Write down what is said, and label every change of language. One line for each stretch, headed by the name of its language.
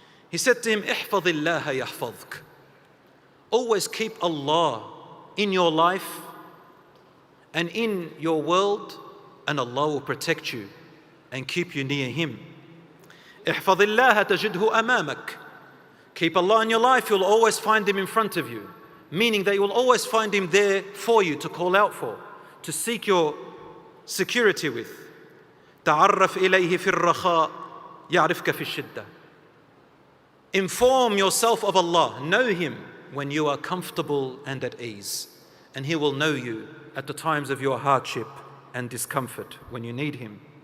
English: He said to him,
Arabic: احفظ الله يحفظك.
English: Always keep Allah in your life and in your world, and Allah will protect you and keep you near Him.
Arabic: احفظ الله تجده أمامك.
English: Keep Allah in your life, you'll always find Him in front of you. Meaning that you will always find Him there for you to call out for, to seek your security with.
Arabic: تعرف إليه في الرخاء يعرفك في الشدة.
English: Inform yourself of Allah, know Him when you are comfortable and at ease, and He will know you at the times of your hardship and discomfort when you need Him.